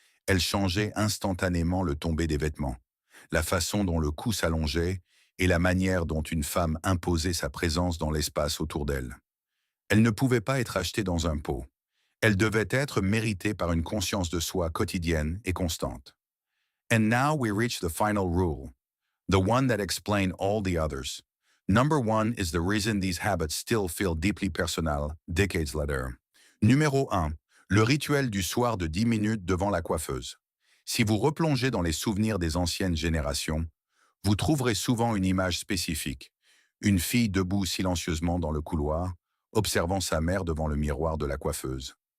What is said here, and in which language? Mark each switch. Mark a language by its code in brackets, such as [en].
[fr] Elle changeait instantanément le tombé des vêtements, la façon dont le cou s'allongeait et la manière dont une femme imposait sa présence dans l'espace autour d'elle. Elle ne pouvait pas être achetée dans un pot. Elle devait être méritée par une conscience de soi quotidienne et constante. [en] And now we reach the final rule, the one that explains all the others. Number one is the reason these habits still feel deeply personal decades later. [fr] Numéro 1. Le rituel du soir de 10 minutes devant la coiffeuse. Si vous replongez dans les souvenirs des anciennes générations, vous trouverez souvent une image spécifique. Une fille debout silencieusement dans le couloir, observant sa mère devant le miroir de la coiffeuse.